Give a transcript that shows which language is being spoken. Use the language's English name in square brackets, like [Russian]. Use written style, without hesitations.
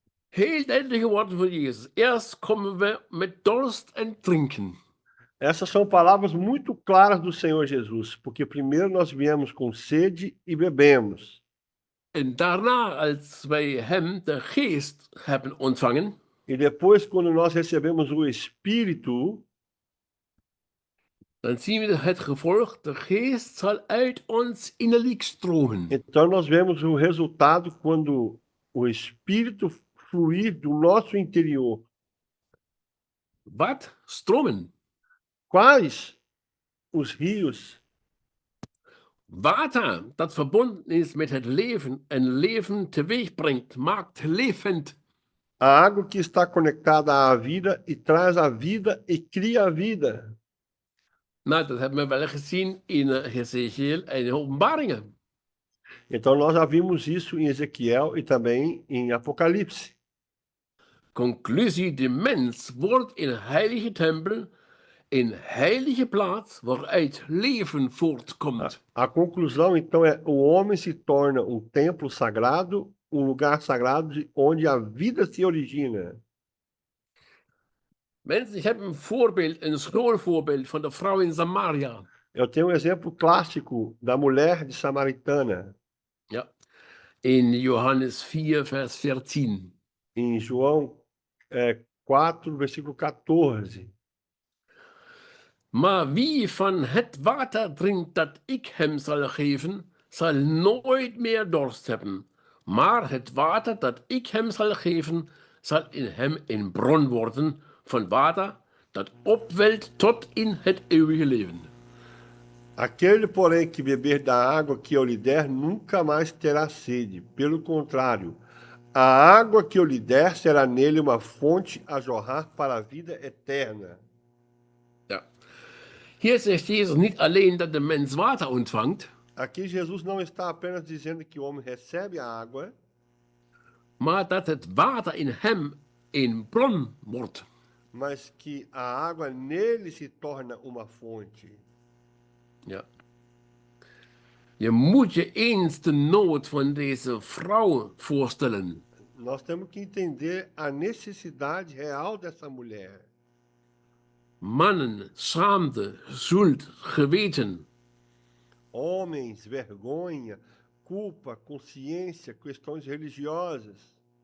[Dutch] Heel duidelijke woorden van Jezus. Eerst komen we met dorst en drinken. [Portuguese] Essas são palavras muito claras do Senhor Jesus, porque primeiro nós viemos com sede e bebemos. [Dutch] En daarna, als wij hem, de geest, hebben ontvangen, [Portuguese] E depois, quando nós recebemos o Espírito, [Dutch] dan zien we het gevolg. De geest zal uit ons innerlijk stromen. [Portuguese] então nós vemos o resultado quando o Espírito fluir do nosso interior. [Dutch] Wat? Stromen. [Portuguese] Quais os rios? [Dutch] Water, dat verbonden is met het leven en leven teweeg brengt, maakt levend. [Portuguese] A água que está conectada à vida e traz a vida e cria a vida. [Dutch] Nou, dat hebben we wel gezien in Ezekiel en in Openbaringen. [Portuguese] Então nós já vimos isso em Ezequiel e também em Apocalipse. [Dutch] Conclusie, de mens wordt in een heilige tempel, een heilige plaats waaruit leven voortkomt. [Portuguese] A conclusão, então, é o homem se torna um templo sagrado, um lugar sagrado onde a vida se origina. [Dutch] Mensen, ik heb een voorbeeld, een schoolvoorbeeld van de vrouw in Samaria. [Portuguese] Eu tenho um exemplo clássico da mulher de Samaritana, [Dutch] Ja. In Johannes 4, vers 14. [Portuguese] em João 4, versículo 14. [Dutch] Maar wie van het water drinkt dat ik hem zal geven, zal nooit meer dorst hebben. Maar het water dat ik hem zal geven, zal in hem een bron worden van water dat opwelt tot in het eeuwige leven. [Portuguese] Aquele, porém, que beber da água que eu lhe der, nunca mais terá sede. Pelo contrário, a água que eu lhe der será nele uma fonte a jorrar para a vida eterna. [Dutch] Ja. Hier zegt Jezus niet alleen dat de mens water ontvangt, [Portuguese] Aqui Jesus não está apenas dizendo que o homem recebe a água, [Dutch] maar dat het water in hem een bron wordt. [Portuguese] mas que a água nele se torna uma fonte. [Dutch] Ja. Je moet je eens de nood van deze vrouw voorstellen. [Portuguese] Nós temos que entender a necessidade real dessa mulher. [Dutch] Mannen, schaamte, schuld, geweten. [Portuguese] Homens, vergonha, culpa, consciência, questões religiosas.